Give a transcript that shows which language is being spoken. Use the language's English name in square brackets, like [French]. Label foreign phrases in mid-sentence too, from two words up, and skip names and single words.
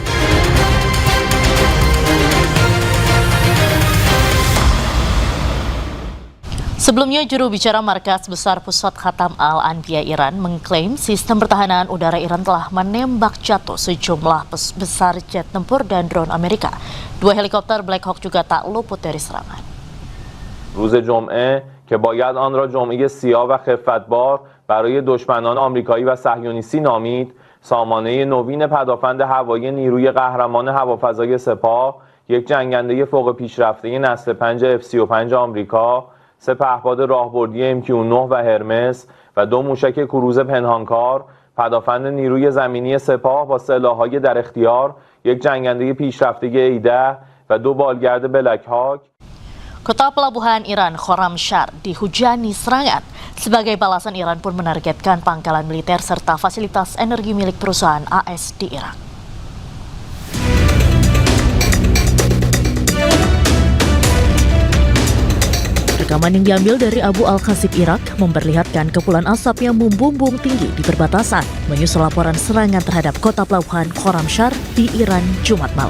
[Indonesian] Sebelumnya, juru bicara Markas Besar Pusat Khatam Al-Anbiya Iran mengklaim sistem pertahanan udara Iran telah menembak jatuh sejumlah besar jet tempur dan drone Amerika. Dua helikopter Black Hawk juga tak luput dari serangan. [Persian] روز جمعه که باید آن را جمعه سیاه و خفتبار برای دشمنان آمریکایی و صهیونیستی نامید، سامانه نوین پدافند هوایی نیروی قهرمان هوافضای سپاه، یک جنگنده فوق پیشرفته نسل 5 F-35 آمریکا، سه پهپاد راهبردی MQ-9 و هرمس و دو موشک کروز پنهانکار، پدافند نیروی زمینی سپاه با سلاح‌های در اختیار، یک جنگنده پیشرفته A-10 و دو بالگرد بلک هاک. [Indonesian] Kota pelabuhan Iran, Khorramshahr, dihujani serangan. Sebagai balasan, Iran pun menargetkan pangkalan militer serta fasilitas energi milik perusahaan AS di Irak. Rekaman yang diambil dari Abu Al-Khasib Irak memperlihatkan kepulan asap yang membumbung tinggi di perbatasan menyusul laporan serangan terhadap kota pelabuhan Khorramshahr di Iran Jumat malam.